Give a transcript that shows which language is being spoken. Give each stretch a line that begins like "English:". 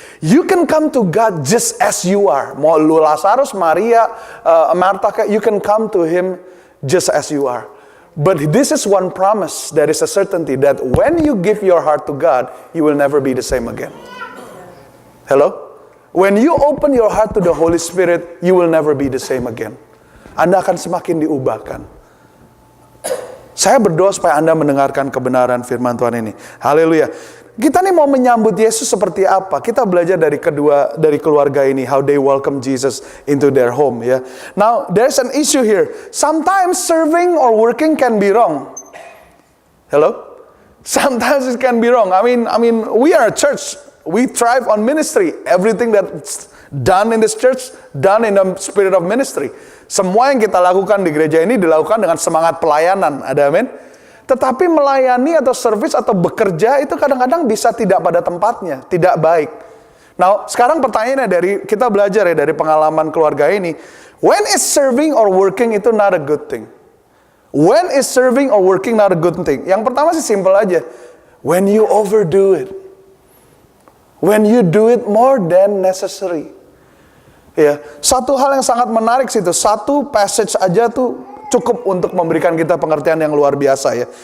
English: You can come to God just as you are.
Indonesian: Mau lu
English: Lazarus, Maria, Martha, you can come to Him just as you are. But this is one promise, there is a certainty that when you give your heart to God, you will never be the same again. Hello? When you open your heart to the Holy Spirit, you will never be the same again.
Indonesian: Anda akan semakin diubahkan. Saya berdoa supaya Anda mendengarkan kebenaran firman Tuhan ini. Haleluya. Kita nih mau menyambut Yesus seperti apa? Kita belajar dari keluarga ini,
English: how they welcome Jesus into their home,
Indonesian: ya.
English: Now, there's an issue here. Sometimes serving or working can be wrong. Hello? Sometimes it can be wrong. I mean, we are a church. We thrive on ministry. Everything that's done in this church, done in the spirit of ministry.
Indonesian: Semua yang kita lakukan di gereja ini dilakukan dengan semangat pelayanan. Ada amin? Tetapi melayani atau service atau bekerja itu kadang-kadang bisa tidak pada tempatnya, tidak baik. Nah, sekarang pertanyaannya kita belajar ya dari pengalaman keluarga ini.
English: When is serving or working itu not a good thing? When is serving or working not a good thing?
Indonesian: Yang pertama sih simple aja.
English: When you overdo it. When you do it more than necessary.
Indonesian: Ya, satu hal yang sangat menarik situ, satu passage aja tuh cukup untuk memberikan kita pengertian yang luar biasa ya.